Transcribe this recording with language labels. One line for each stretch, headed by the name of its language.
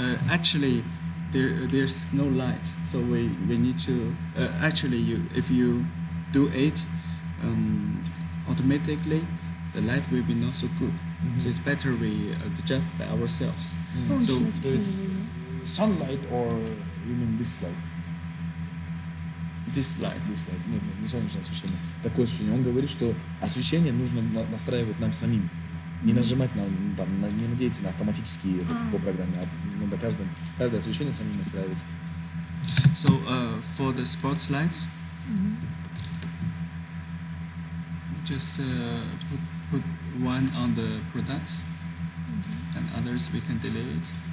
English: Actually, there's no light, so we need to. Actually, if you do it automatically, the light will be not so good. So it's better we adjust by ourselves.
Russian: Солнечное То есть освещение.
English: sunlight or you mean this light? This light. This light.
Russian: Нет, нет, не солнечное освещение. Такое освещение. Он говорит, что освещение нужно настраивать нам самим. Не нажимать не надеяться на автоматические по программе, а надо каждое освещение самим настраивать.
English: So for the sports lights, just put one on the products, and others we can delete.